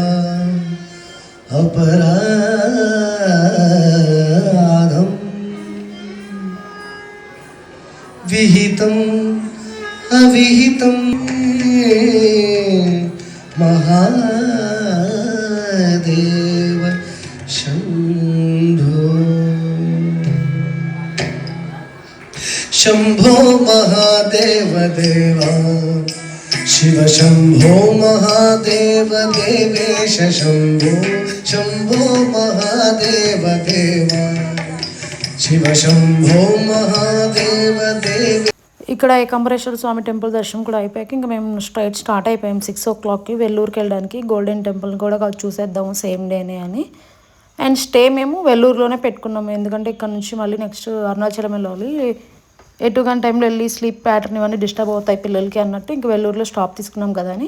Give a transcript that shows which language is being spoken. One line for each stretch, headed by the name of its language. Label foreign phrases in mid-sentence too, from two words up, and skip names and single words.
Sanskrit: అపరాధం విహితం అవిహితం మహాదేవ శంభో శంభో మహాదేవ దేవా शिव शंभो महादेव देवेश शंभो शंभो महादेव देवा शिव शंभो महादेव देव.
Telugu: ఇక్కడ ఏకాంబరేశ్వర స్వామి టెంపుల్ దర్శనం కూడా అయిపోయాక ఇంకా మేము స్టార్ట్ అయిపోయాం 6 o'clockకి వెల్లూరుకి వెళ్ళడానికి. గోల్డెన్ టెంపుల్ కూడా చూసేద్దాము
English: same day
Telugu: అని.
English: and stay
Telugu: మేము వెల్లూరులోనే పెట్టుకున్నాము, ఎందుకంటే ఇక్కడ నుంచి మళ్ళీ నెక్స్ట్ అరుణాచలం వెళ్ళాలి. ఎటు గంట టైంలో వెళ్ళి
English: sleep pattern
Telugu: ఇవన్నీ డిస్టర్బ్ అవుతాయి పిల్లలకి అన్నట్టు ఇంక వెల్లూరులో స్టాప్ తీసుకున్నాం కదా అని.